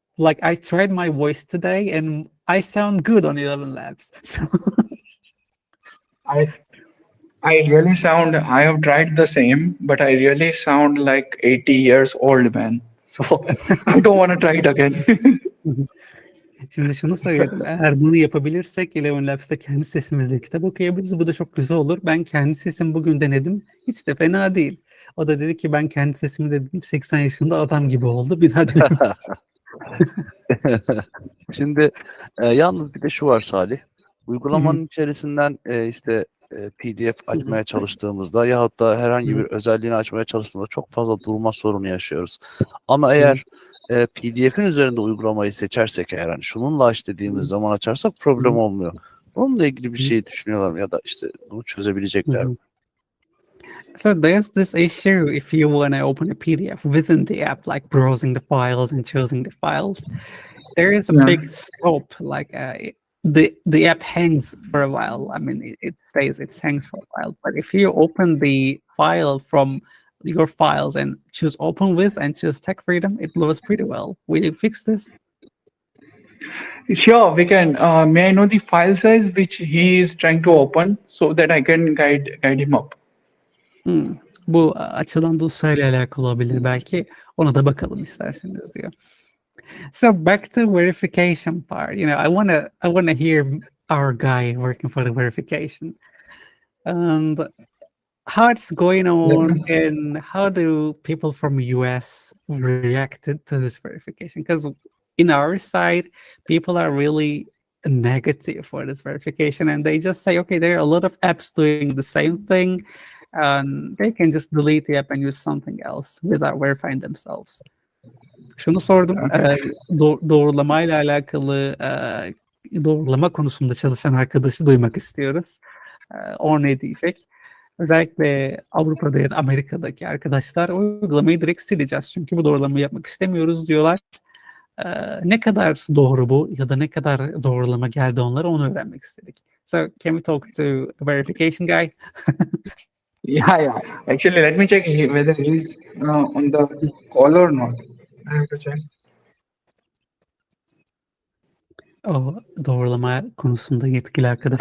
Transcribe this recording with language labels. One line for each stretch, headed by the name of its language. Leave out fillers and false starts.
English: Like I tried my voice today and I sound good on 11 Labs. So I really sound. I have tried the same, but I really sound like 80 years old man. So I don't want to try it again.
Turkish: Şimdi şunu söyledim. Eğer bunu yapabilirsek Eleven Labs'ta kendi sesimizle kitap okuyabiliriz. Bu da çok güzel olur. Ben kendi sesimi bugün denedim. Hiç de fena değil. O da dedi ki ben kendi sesimi dedim. 80 yaşında adam gibi oldu. Bir daha denedim. Şimdi yalnız bir de şu var Salih. Uygulamanın içerisinden işte PDF açmaya çalıştığımızda yahut da herhangi bir özelliğini açmaya çalıştığımızda çok fazla durma sorunu yaşıyoruz. Ama eğer PDF'in üzerinde uygulamayı seçersek, eğer hani şununla aç dediğimiz zaman açarsak problem olmuyor. Onunla ilgili bir şey düşünüyorlar mı ya da işte bunu çözebilecekler mi?
English: So there's this issue if you want to open a PDF within the app, like browsing the files and choosing the files. There is a Yeah. big stop, like the app hangs for a while. I mean, it hangs for a while. But if you open the file from your files and choose open with and choose tech freedom, it loads pretty well. Will you fix this? Sure, we can. May I know the file size which he is trying to open so that I can guide him up?
Turkish: Bu açılan dosyayla alakalı olabilir belki. Ona da bakalım isterseniz diyor.
English: So back to verification part. You know, I wanna hear our guy working for the verification and how it's going on and how do people from US reacted to this verification? Because in our side, people are really negative for this verification and they just say, okay, there are a lot of apps doing the same thing and they can just delete the app and use something else without verifying themselves.
Turkish: Şunu sordum, doğrulamayla alakalı, doğrulama konusunda çalışan arkadaşı duymak istiyoruz. O ne diyecek? Özellikle Avrupa'da ya da Amerika'daki arkadaşlar uygulamayı direkt sileceğiz çünkü bu doğrulamayı yapmak istemiyoruz diyorlar. Ne kadar doğru bu ya da ne kadar doğrulama geldi onlara onu öğrenmek istedik.
English: So can we talk to a verification guy? Yeah. Actually, let me check whether he's on the call or not. I have to check.
Turkish: O doğrulama konusunda yetkili arkadaş